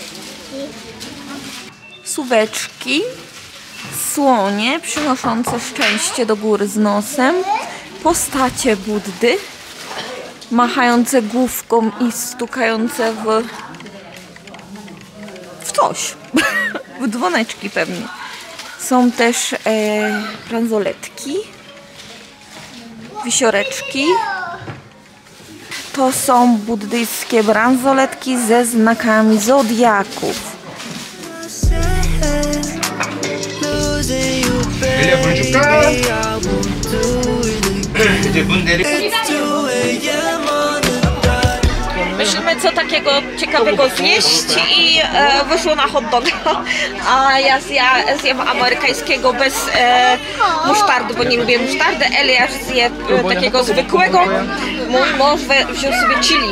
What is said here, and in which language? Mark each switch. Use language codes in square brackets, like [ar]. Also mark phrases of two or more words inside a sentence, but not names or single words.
[pl] Suweczki, słonie przynoszące szczęście do góry z nosem, postacie Buddy, machające główką i stukające w coś, w dzwoneczki pewnie. Są też bransoletki, wisioreczki. To są buddyjskie bransoletki ze znakami zodiaków. [ko] 엘리야 물 줄까? 이제 문 내리. [pl] Myślimy, co takiego ciekawego zjeść i wyszło na hot doga. A ja zjem amerykańskiego bez musztardy, bo nie lubię musztardy. Eliasz zje takiego zwykłego. Mój mąż wziął sobie chili.